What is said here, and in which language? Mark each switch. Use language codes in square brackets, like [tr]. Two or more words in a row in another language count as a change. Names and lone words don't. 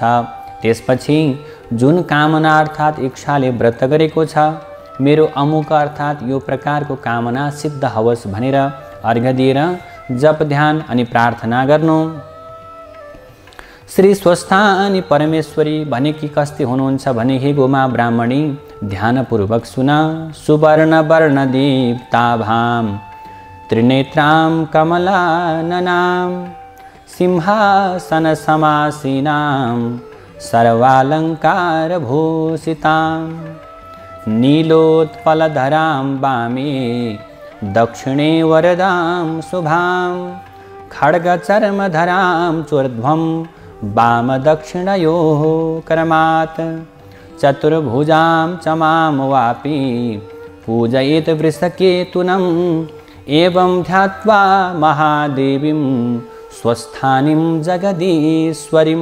[ne] त्यसपछि जुन कामना अर्थात् इच्छाले व्रत गरेको छ, मेरो अमुक अर्थात् यो प्रकारको कामना सिद्ध होस् भनेर अर्घ दिएर जप ध्यान अनि प्रार्थना गर्नु। श्री स्वस्थानी परमेश्वरी भनेकी कस्ती हुनुहुन्छ भने, हे गोमा ब्राह्मणी, ध्यानपूर्वक सुन। [sa] सुवर्ण वर्ण दीप्ताभां त्रिनेत्रां कमलाननां सिंहासन समासीनां सर्वालंकार भूषितां नीलोत्पलधरां वामे दक्षिणे वरदां शुभां खड्गचर्मधरां चूर्ध्वं वाम दक्षिणयोः क्रमात् चतुर्भुजां च मां वापि पूजयेत् वृषकेतुनम् एवं ध्यात्वा महादेवीं स्वस्थानीं जगदीश्वरीं।